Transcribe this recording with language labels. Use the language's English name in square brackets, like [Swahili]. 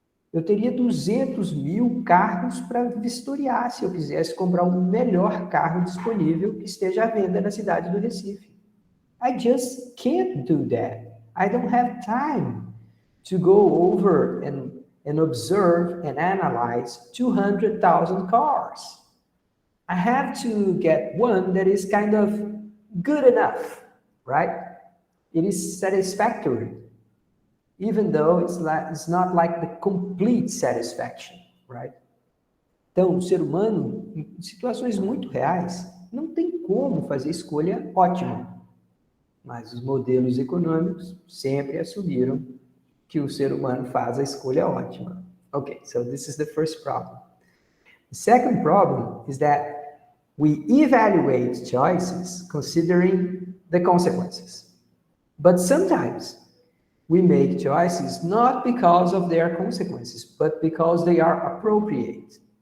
[Portuguese] Eu teria 200.000 carros para vistoriar se eu quisesse comprar o melhor carro disponível que esteja à venda na cidade do Recife. [English] I just can't do that. I don't have time to go over and observe and analyze 200,000 cars. I have to get one that is kind of good enough, right? It is satisfactory, even though it's not like the complete satisfaction, right? [Portuguese] Então, o ser humano, em situações muito reais, não tem como fazer escolha ótima. Mas os modelos econômicos sempre assumiram que o ser humano faz a escolha ótima. [English] Okay, so this is the first problem. The second problem is that we evaluate choices considering the consequences. But sometimes we make choices not because of their consequences, but because they are appropriate.